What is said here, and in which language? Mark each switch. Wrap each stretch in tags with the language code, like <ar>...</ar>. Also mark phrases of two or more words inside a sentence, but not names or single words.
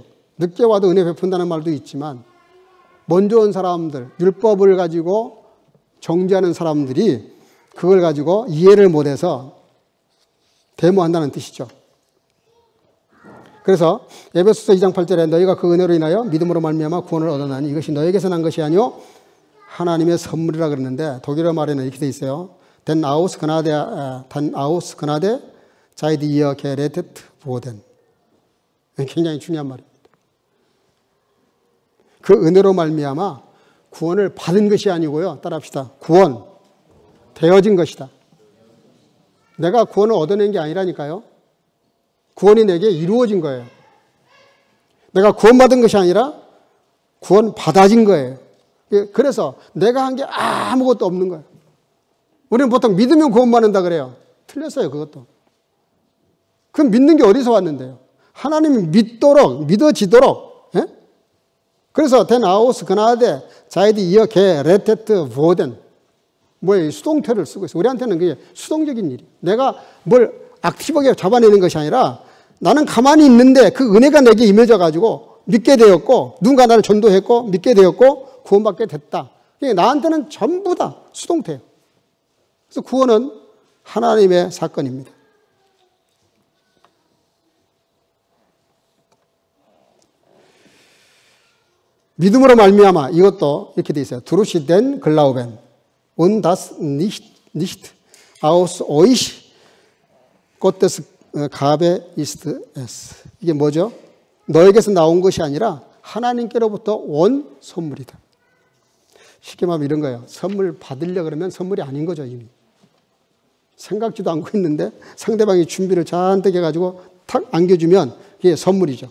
<ko>늦게 와도 은혜 베푼다는 말도 있지만 먼저 온 사람들, 율법을 가지고 정죄하는 사람들이 그걸 가지고 이해를 못해서 데모한다는 뜻이죠. 그래서 에베소서 2장 8절에 너희가 그 은혜로 인하여 믿음으로 말미암아 구원을 얻어나니 이것이 너에게서 난 것이 아니요 하나님의 선물이라 그러는데 독일어 말에는 이렇게 돼 있어요.</ko> <de>Den aus Gnade seid ihr gerettet worden.</de> <ko>굉장히 중요한 말입니다. 그 은혜로 말미암아 구원을 받은 것이 아니고요. 따라합시다. 구원 되어진 것이다. 내가 구원을 얻어낸 게 아니라니까요. 구원이 내게 이루어진 거예요. 내가 구원받은 것이 아니라 구원 받아진 거예요. 그래서 내가 한 게 아무것도 없는 거예요. 우리는 보통 믿으면 구원받는다 그래요. 틀렸어요, 그것도. 그럼 믿는 게 어디서 왔는데요? 하나님이 믿어지도록. 예?</ko> <de>그래서 Den aus Gnade seid ihr gerettet worden.</de> <ko>뭐예요? 수동태를 쓰고 있어요. 우리한테는 그게 수동적인 일이에요. 내가 뭘 액티브하게 잡아내는 것이 아니라 나는 가만히 있는데 그 은혜가 내게 임해져 가지고 믿게 되었고 누군가 나를 전도했고 믿게 되었고 구원받게 됐다. 나한테는 전부 다 수동태예요. 그래서 구원은 하나님의 사건입니다. 믿음으로 말미암아 이것도 이렇게 돼 있어요.</ko> <de>Durch den Glauben und das nicht aus euch Gottes Gabe ist es.</de> <ko>이게 뭐죠? 너에게서 나온 것이 아니라 하나님께로부터 온 선물이다. 쉽게 말하면 이런 거예요. 선물 받으려 그러면 선물이 아닌 거죠, 이미. 생각지도 않고 있는데 상대방이 준비를 잔뜩 해가지고 탁 안겨주면 이게 선물이죠.</ko>